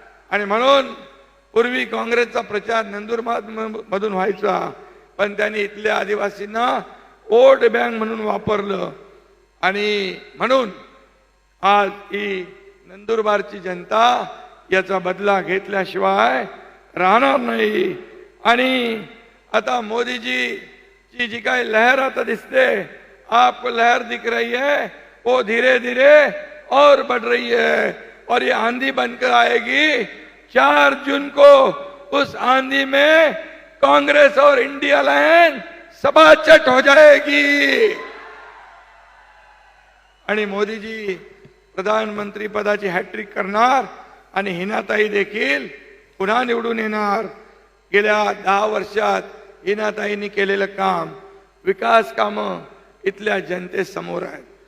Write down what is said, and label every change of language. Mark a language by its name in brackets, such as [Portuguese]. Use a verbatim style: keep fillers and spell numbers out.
[Marathi] आणि म्हणून पूर्वी काँग्रेसचा प्रचार नंदुरबार मधून व्हायचा, पण त्यांनी इथल्या आदिवासींना वोट बँक म्हणून वापरलं, आणि म्हणून आज ही नंदुरबारची जनता याचा बदला घेतल्याशिवाय राहणार नाही. आणि आता मोदीजीची जी काही लहर आता दिसते, [Hindi] आपको लहर दिख रही है, वो धीरे धीरे और बढ़ रही है, और ये आंधी बनकर आएगी. चार जून को उस आंधी में कांग्रेस और इंडिया लाइन सभाचट हो जाएगी. [Marathi] आणि मोदीजी प्रधानमंत्री पदाची हॅट्रिक करणार, आणि हिनाताई देखील पुन्हा निवडून येणार. गेल्या दहा वर्षात हिनाताईंनी केलेलं काम, विकास कामं इथल्या जनतेसमोर आहेत.